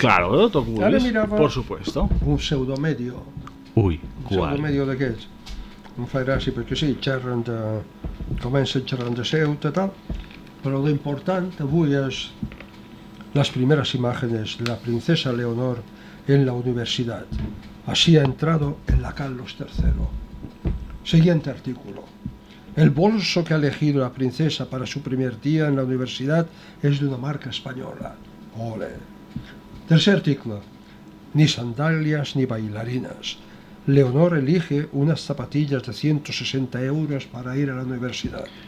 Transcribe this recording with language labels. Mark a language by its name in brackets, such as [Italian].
[Catalan] Claro, tot ho vulguis, por supuesto. [Spanish] Un pseudomedio. Ui, [Catalan] qual? Un pseudomedio d'aquests. Em fa gràcia, perquè sí, xerren de... comencen xerren de Ceuta, tal, però l'important avui és les primeres imatges de la princesa Leonor en la universitat. [Spanish] Así ha entrado en la Carlos III. Siguiente artículo. El bolso que ha elegido la princesa para su primer día en la universidad es de una marca española. Ole. Tercer artículo. Ni sandalias ni bailarinas. Leonor elige unas zapatillas de 160 euros para ir a la universidad.